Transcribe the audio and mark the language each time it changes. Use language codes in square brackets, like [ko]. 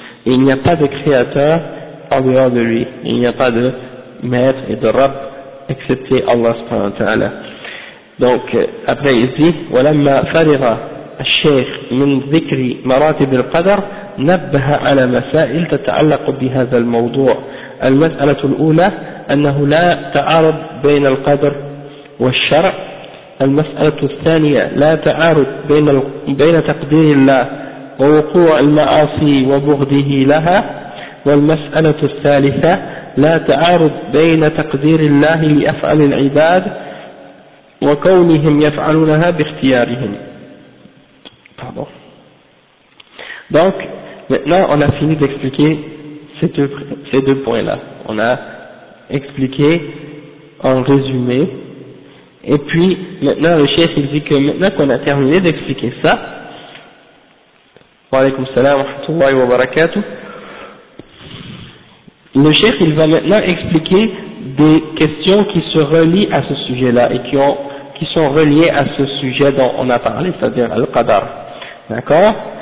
[fr] Et il n'y a pas de créateur en dehors de lui, il n'y a pas de maître et de Rabb excepté Allah subhanahu wa ta'ala. Donc après il dit « [ar] ولما فرغ الشيخ من ذكر مراتب القدر نبه على مسائل تتعلق بهذا الموضوع. المسألة الأولى أنه لا تعارض بين القدر والشرع. المسألة الثانية لا تعارض بين تقدير الله ووقوع المعاصي وبغضه لها. والمسألة الثالثة لا تعارض بين تقدير الله لأفعال العباد وكونهم يفعلونها باختيارهم. [fr] Pardon. Donc, maintenant, on a fini d'expliquer ces deux points-là. On a expliqué en résumé. Et puis, maintenant, le chef, il dit que maintenant qu'on a terminé d'expliquer ça, [ar] wa alaykoum salam wa rahmatullahi wa barakatuh, [fr] le chef, il va maintenant expliquer des questions qui se relient à ce sujet-là et qui sont reliées à ce sujet dont on a parlé, c'est-à-dire al-Qadar. D'accord?